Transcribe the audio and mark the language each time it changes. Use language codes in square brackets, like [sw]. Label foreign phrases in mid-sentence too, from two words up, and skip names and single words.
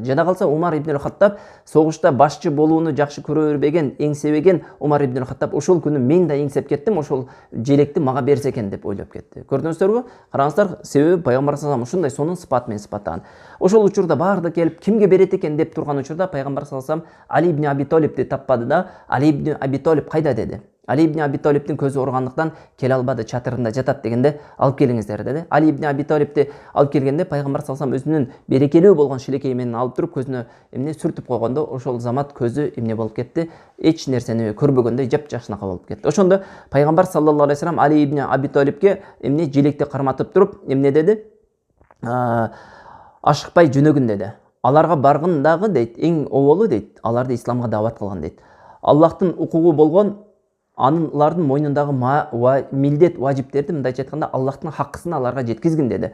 [ky] Жада калса Умар ибн Хаттаб согушта башчы болууну жакшы көрбеген, эңсебеген Умар ибн Хаттаб ошол күнү мен да эңсеп кеттим, ошол желекти мага берсе экен деп ойлоп кетти. Көрдүңүздөрбү? Караңыздар, себеби пайгамбар [ar] صلى الله عليه وسلم [ky] ушундай сонун сыпат менен сыпаттаган. Ошол учурда барды келип кимге берет экен деп турган учурда пайгамбар [ar] صلى الله عليه وسلم [ky] Али ибн Аби Талибти таппады да: Али ибн Аби Талиб кайда деди. Али ибн Аби Талибтин көзү ооругандыктан келе албады, чатырында жатат дегенде алып келиңиздер деди. Али ибн Аби Талибти алып келгенде пайгамбар [ar] صلى الله عليه وسلم [ky] өзүнүн берекелүү болгон шилекей менен алып туруп көзүнө сүртүп койгондо ошол замат көзү болуп кетти. Эч нерсени көрбөгөндөй жапжакшынака болуп кетти. Ошондо пайгамбар [ar] صلى الله عليه وسلم [ky] Али ибн Аби Талибке желекти карматып туруп деди? Ашыкпай жөнөгүн деди. Аларга баргын дагы дейт, эң оболу дейт, аларды исламга даават кылган дейт. Аллахтын укугу болгон алардын мойнундагы милдет, важиптерди мындайча айтканда Аллахтын хаккысын аларга жеткизгин деди.